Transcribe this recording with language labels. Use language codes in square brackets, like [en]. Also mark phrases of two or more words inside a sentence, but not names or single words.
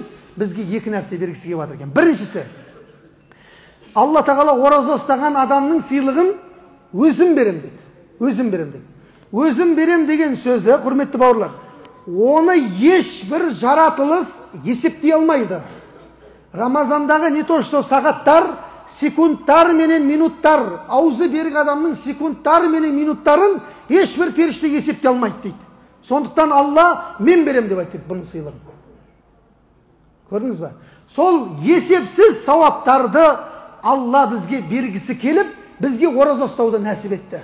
[kk] Бізге екі нәрсе бергісі келіп жатыр екен. Біріншісі, Алла тағала ораза ұстаған адамның сыйлығын өзім берем деді. Өзім берем деді. Өзім берем деген сөзі, құрметті бауырлар, оны ешбір жаратылыс есептей алмайды. Рамазандағы [ru] не то что [kk] сағаттар, секундтар менен минуттар, аузы берік адамның секундтар менен минуттарын ешбір періште есептей алмайды дейді. Сондықтан Алла мен берем деп айтты бұның сыйлығын. Көрдіңіз бе? Сол есепсіз сауаптарды Алла бізге бергісі келіп, бізге ораза ұстауды нәсіп етті.